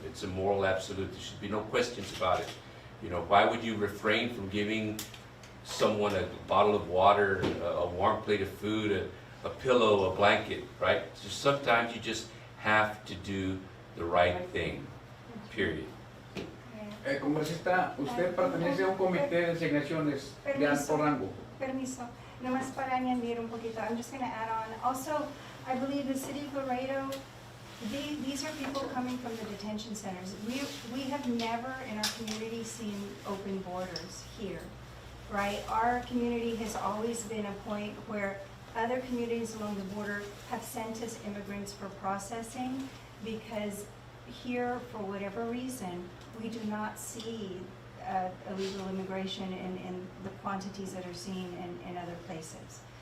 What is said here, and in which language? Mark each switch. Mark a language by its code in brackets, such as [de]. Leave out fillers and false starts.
[en] It's a moral absolute. There should be no questions about it. You know, why would you refrain from giving someone a bottle of water, a warm plate of food, a pillow, a blanket, right? Just sometimes you just have to do the right thing, period. [es] Congresista, usted pertenece a un comité de asignaciones de alto rango. Permiso. Nomás para añadir un poquito, [en] I'm just going to add on. Also, I believe the city of Laredo, these are people coming from the detention centers. We have never in our community seen open borders here, right? Our community has always been a point where other communities along the border have sent us immigrants for processing, because here, for whatever reason, we do not see illegal immigration in the quantities that are seen in other places.